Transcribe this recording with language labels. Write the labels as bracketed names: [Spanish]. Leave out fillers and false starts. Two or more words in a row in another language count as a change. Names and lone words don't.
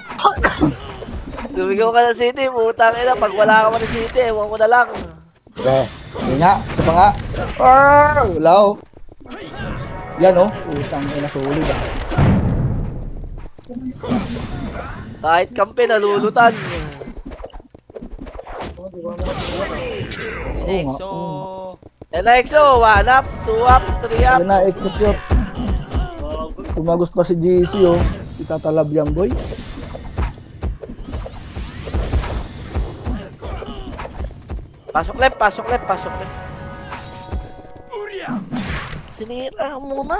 [Filipino] Sumigaw ka ng city, putang ina. Pag wala ka man ng city, ewan ko na lang. Sige nga. Isa pa nga. Wala, oh. Yan, oh. Utang ina sulit, ah. Kahit kampe, nalulutan. Nexo. [English] NXO, 1 up, 2 up, 3 up. [Filipino] Yan na, execute. Tumagos pa si GC, oh. Itatalab yan, boy. Pasok left. Sinira mo na.